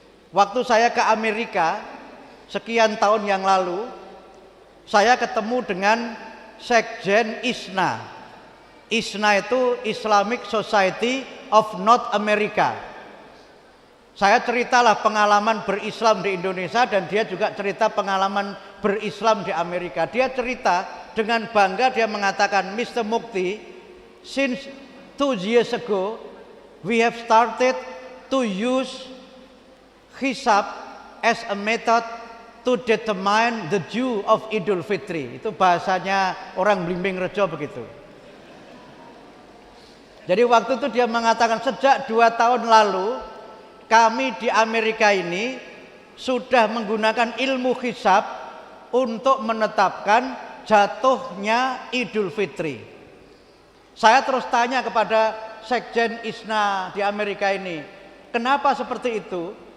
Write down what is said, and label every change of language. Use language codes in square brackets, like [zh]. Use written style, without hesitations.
[id] Waktu saya ke Amerika sekian tahun yang lalu, saya ketemu dengan Sekjen ISNA. ISNA itu Islamic Society of North America. Saya ceritalah pengalaman berislam di Indonesia dan dia juga cerita pengalaman berislam di Amerika. Dia cerita dengan bangga, dia mengatakan, Mr. [en] Mukti, since 2 years ago we have started to use hisab as a method to determine the due of Idul Fitri. [id] Itu bahasanya orang Blimbing Rejo begitu. Jadi waktu itu dia mengatakan sejak 2 tahun lalu kami di Amerika ini sudah menggunakan ilmu hisab untuk menetapkan jatuhnya Idul Fitri. Saya terus tanya kepada Sekjen ISNA di Amerika ini, kenapa seperti itu?